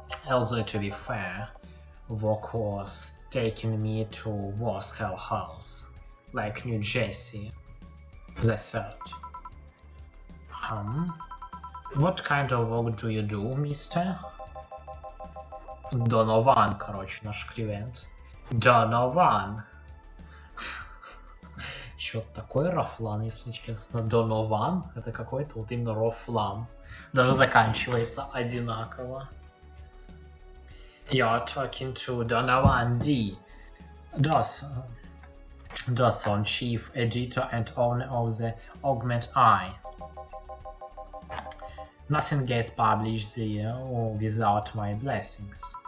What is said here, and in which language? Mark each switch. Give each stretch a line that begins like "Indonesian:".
English: Although to be fair, work was taking me to worse hellholes, like New Jersey, the third. What kind of work do you do, mister?
Russian: Донован, короче, наш клиент. Донован. Чё-то такой рофлан, если честно. Донован, это какой-то вот именно рофлан. Даже заканчивается одинаково.
English: You're talking to Donovan D. Dawson, chief editor and owner of the Augment Eye. Nothing gets published there without my blessings.